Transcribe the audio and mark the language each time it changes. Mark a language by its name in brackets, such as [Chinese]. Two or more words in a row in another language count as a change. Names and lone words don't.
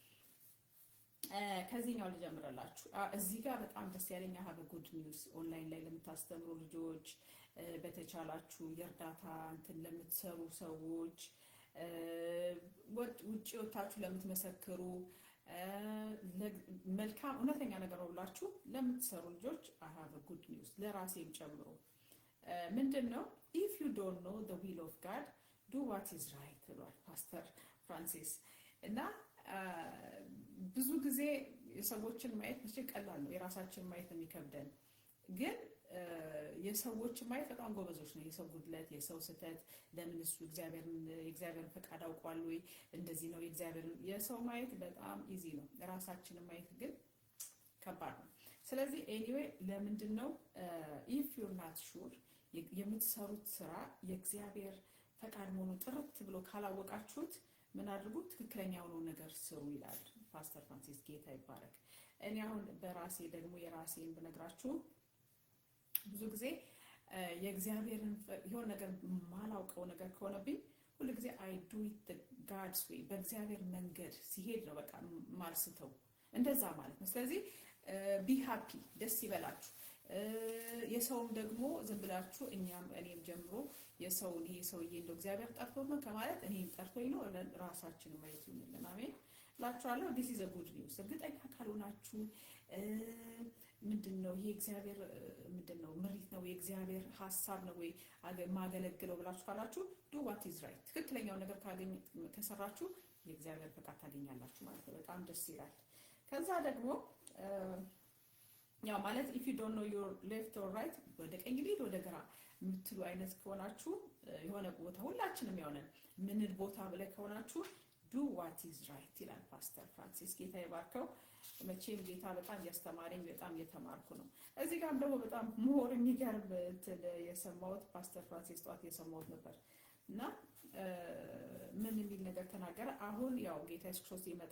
[Amharic] ከዚህኛው ልጀምርላችሁ። እዚህ ጋር በጣም ደስ ያለኝ [English] have a good news [Amharic] ኦንላይን ላይ ለምታስተምሩ ልጆች በተቻላችሁ የእርዳታ እንትን ለምትሰሩ ሰዎች ውጪ ወጣችሁ ለምትመሰክሩ መልካም እውነተኛ ነገር ብላችሁ ለምትሰሩ ልጆች [English] have a good news [Amharic] ለራሴም ጨምሮ ምንድነው [English] if you don't know the will of God do what is right [Amharic] ብሏል ፓስተር ፍራንሲስ እና ብዙ ጊዜ የሰዎችን ማየት ብቻ ቀላል ነው የራሳችን ማየት የሚከብደን ግን የሰዎችን ማየት በጣም ጎበዞች ነው የሰው ጉድለት የሰው ስተት ለምን እሱ እግዚአብሔር ፈቃድ አውቋል ወይ እንደዚህ ነው የሰው ማየት በጣም ኢዚ ነው የራሳችንን ማየት ግን ከባድ ነው። ስለዚህ ኤኒዌይ ለምንድነው [English] if you're not sure [Amharic] የምትሰሩት ስራ የእግዚአብሔር ፈቃድ መሆኑን ጥርት ብሎ ካላወቃችሁት ምን አድርጉ ትክክለኛው ነገር ስሩ ይላል ፓስተር ፍራንሲስ ጌታ ይባረክ። እኔ አሁን በራሴ ደግሞ የራሴን ብነግራችሁ ብዙ ጊዜ የእግዚአብሔርን የሆነ ነገር ማላውቀው ነገር ከሆነብኝ ሁሉ ጊዜ [English] I do it the God's way [Amharic] በእግዚአብሔር መንገድ ሲሄድ ነው በቃ ማልስተው እንደዛ ማለት ነው። ስለዚህ [English] be happy [Amharic] ደስ ይበላችሁ። የሰውም ደግሞ ዝም ብላችሁ እኔም ጀምሮ የሰውን ይሄ ሰውዬ እንደው እግዚአብሔር ጠርቶት ነው ከማለት እኔም ጠርቶኝ ነው ራሳችን ማየት ይሁንልን። አሜን ላችኋለሁ። [English] this is a good news [Amharic] እርግጠኛ ካልሆናችሁ ምንድነው ይሄ እግዚአብሔር ምንድነው ምሪት ነው የእግዚአብሔር ሐሳብ ነው ወይ ማገለግለው ብላችሁ ካላችሁ [English] do what is right [Amharic] ትክክለኛው ነገር ከሰራችሁ የእግዚአብሔር ፈቃድ ታገኛላችሁ ማለት ነው። በጣም ደስ ይላል። ከዛ ደግሞ ያው ማለት [English] if you don't know your left or right [Amharic] ወደ ቀኝ ሊድ ወደ ግራ የምትሉ አይነት ከሆናችሁ የሆነ ቦታ ሁላችንም ያውነን ምን ቦታ ብለ ከሆናችሁ [English] do what is right [Amharic] ይላል ፓስተር ፍራንሲስ ጌታ ይባርከው። መቼም ጌታ በጣም ያስተማረኝ በጣም የተማርኩ ነው። እዚህ ጋር ደግሞ በጣም ሞር የሚገርም የሰማሁት ፓስተር ፍራንሲስ ጧት የሰማሁት ነበር እና ምን የሚል ነገር ተናገረ። አሁን ያው ጌታ ኢየሱስ ክርስቶስ ይመጣ